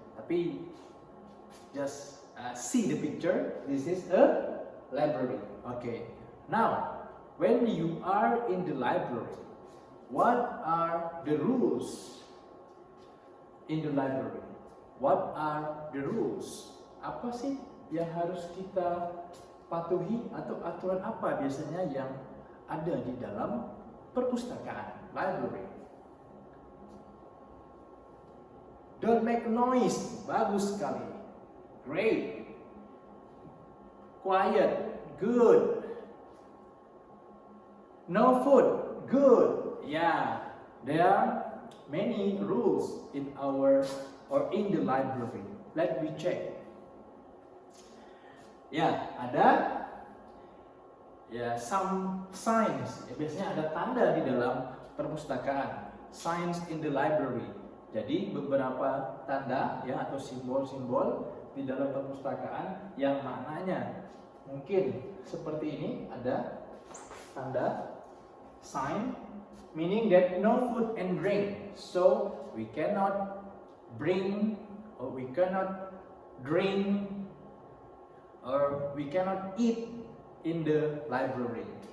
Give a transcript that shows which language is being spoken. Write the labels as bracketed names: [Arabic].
[Indonesian] Tapi [English] just see the picture. This is a library. Okay. Now, when you are in the library, what are the rules in the library? What are the rules? [Indonesian] Apa sih yang harus kita patuhi atau aturan apa biasanya yang ada di dalam perpustakaan, library? [English] Don't make noise, [Indonesian] bagus sekali, [English] great. Quiet, good. No food, good. Yeah, there are many rules in our or in the library. Let me check. [Indonesian] Ya, ada ya [English] some signs. [Indonesian] Ya, biasanya ada tanda di dalam perpustakaan. [English] Signs in the library. [Indonesian] Jadi beberapa tanda ya atau simbol-simbol di dalam perpustakaan yang maknanya mungkin seperti ini. Ada tanda [English] sign meaning that no food and drink. So we cannot bring or we cannot drink or we cannot eat in the library.